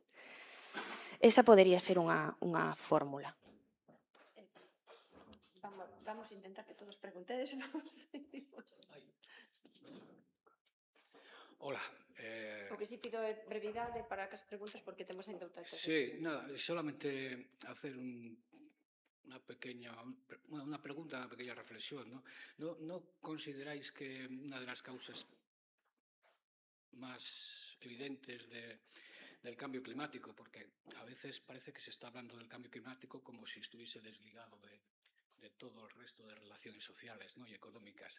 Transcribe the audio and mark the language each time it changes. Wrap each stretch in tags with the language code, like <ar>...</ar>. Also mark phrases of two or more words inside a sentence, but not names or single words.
<gl>Esa podería ser unha fórmula. Vamos a intentar que todos preguntedes, vamos. Hola. O que sí pido é brevidade para que as preguntas, porque temos ainda outra.</gl> <es>Sí, nada, solamente hacer una pequeña, una pregunta, una pequeña reflexión, ¿no? ¿No consideráis que una de las causas más evidentes del cambio climático, porque a veces parece que se está hablando del cambio climático como si estuviese desligado de todo el resto de relaciones sociales, ¿no?, y económicas?</es>